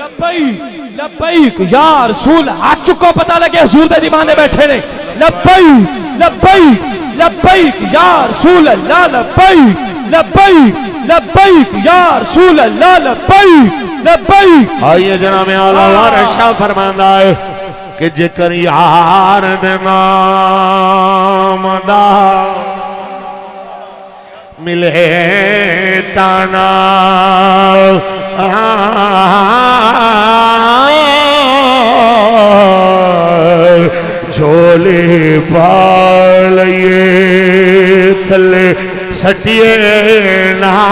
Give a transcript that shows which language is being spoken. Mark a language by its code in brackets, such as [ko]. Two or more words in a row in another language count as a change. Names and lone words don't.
[ar] لبيك لبيك يا رسول. [pa] ਹੱਥ ਚੁੱਕੋ ਪਤਾ ਲੱਗੇ ਹਜ਼ੂਰ ਦੇ ਦੀਵਾਨੇ ਬੈਠੇ ਨੇ। [ar] لبيك لبيك لبيك يا رسول الله لبيك لبيك لبيك يا رسول الله لبيك لبيك. [pa] ਆਇਏ ਜਨਾਬ ਆਲਾ ਵਾਰਿਸ ਸ਼ਾਹ ਫ਼ਰਮਾਂਦਾ ਹੈ ਕਿ ਜੇਕਰ ਯਾਰ ਦੇ ਨਾਮ ਦਾ ਮਿਲੇ ਤਾਨਾ ਝੋਲੇ ਪਾਲਿਏ ਥੱਲੇ ਸੱਟੀਏ ਨਾ